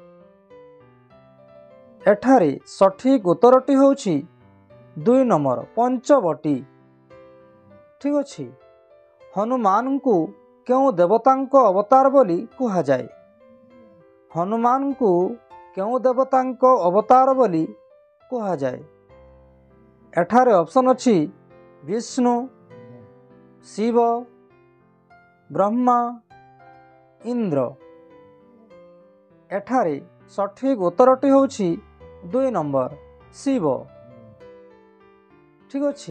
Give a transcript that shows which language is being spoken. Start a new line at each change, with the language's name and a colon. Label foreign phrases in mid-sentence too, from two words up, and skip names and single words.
Odia: ଏଠାରେ ସଠିକ ଉତ୍ତରଟି ହେଉଛି 2 ନମ୍ବର ପଞ୍ଚବଟୀ। ଠିକ ଅଛି। ହନୁମାନଙ୍କୁ କେଉଁ ଦେବତାଙ୍କ ଅବତାର ବୋଲି କୁହାଯାଏ? ହନୁମାନଙ୍କୁ କେଉଁ ଦେବତାଙ୍କ ଅବତାର ବୋଲି କୁହାଯାଏ? एठारे ऑप्शन अछि विष्णु, शिव, ब्रह्मा, इंद्र। ଏଠାରେ ସଠିକ ଉତ୍ତରଟି ହେଉଛି 2 ନମ୍ବର शिव। ଠିକ ଅଛି।